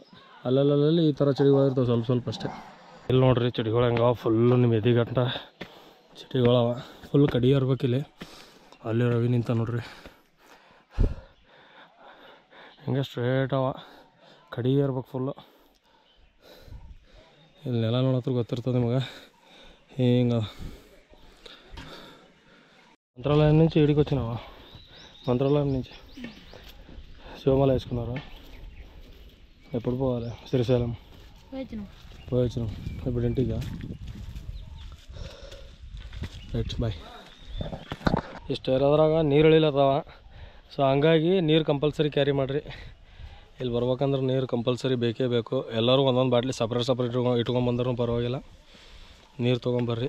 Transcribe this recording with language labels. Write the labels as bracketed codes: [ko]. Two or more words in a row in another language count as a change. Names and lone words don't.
[kn] ಅಲ್ಲಲ್ಲಿ ಈ ಥರ ಚಳಿಗಳಿರ್ತವೆ ಸ್ವಲ್ಪ ಅಷ್ಟೇ. ಇಲ್ಲಿ ನೋಡ್ರಿ ಚಳಿಗಳು ಹೆಂಗವ, ಫುಲ್ಲು ನಿಮ್ಮ ಎದಿಗಂಟ ಚಳಿಗಳವ. ಫುಲ್ ಕಡಿ ಇರ್ಬೇಕಿಲ್ಲಿ. ಅಲ್ಲಿ ರವಿ ನಿಂತ ನೋಡ್ರಿ, ಹಿಂಗೆ ಸ್ಟ್ರೇಟ್ ಅವ, ಕಡಿ ಇರ್ಬೇಕು ಫುಲ್ಲು. ಇಲ್ಲಿ ನೆಲ ನೋಡತ್ರ ಗೊತ್ತಿರ್ತದೆ ನಿಮಗೆ. [te] ಹಿಂಗೆ మంత్రాలయం నుంచి ఇడికి వచ్చినావా? మంత్రాలయం నుంచి శివమాల వేసుకున్నారా? ఎప్పుడు పోవాలి? శ్రీశైలం పోయొచ్చినాం. ఇప్పుడు ఇంటిగా [en] right boy. [kn] ಇಷ್ಟು ಇರೋದ್ರಾಗ ನೀರು ಇಳಿಲತ್ತವ. ಸೊ ಹಂಗಾಗಿ ನೀರು [en] compulsory carry [kn] ಮಾಡಿರಿ. ಇಲ್ಲಿ ಬರ್ಬೇಕಂದ್ರೆ ನೀರು ಕಂಪಲ್ಸರಿ ಬೇಕೇ ಬೇಕು. ಎಲ್ಲರೂ ಒಂದೊಂದು ಬಾಟ್ಲಿ ಸಪ್ರೇಟ್ ಇಟ್ಕೊಂಬಂದ್ರೂ ಪರವಾಗಿಲ್ಲ, ನೀರು ತೊಗೊಂಬರ್ರಿ.